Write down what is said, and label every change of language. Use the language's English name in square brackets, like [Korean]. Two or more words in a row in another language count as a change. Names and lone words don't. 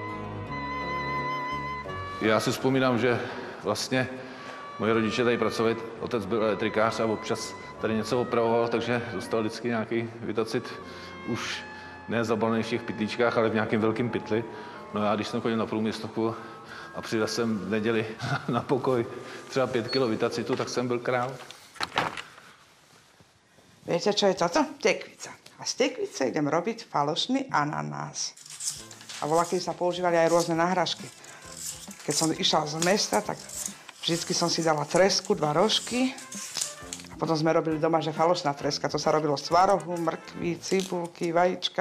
[Czech] Já si vzpomínám, že vlastně moji rodiče tady pracovali, otec byl elektrikář a občas tady něco opravoval, takže dostal vždycky nějaký Vitacit už ne zabalený v těch pytlíčkách, ale v nějakém velkém pytli. No já, když jsem chodil na průmyslovku a přidal jsem v neděli na pokoj třeba 5 kg Vitacitu, tak jsem byl král. [Slovak] Viete, čo je toto? Tekvica. A z tekvice idem robiť falošný ananás. A voľakedy sa používali aj rôzne náhražky. Keď som išla z mesta, tak vždycky som si dala tresku, 2 rožky. A potom sme robili doma, že falošná treska. To sa robilo z tvarohu, mrkvy, cibulky, vajíčka.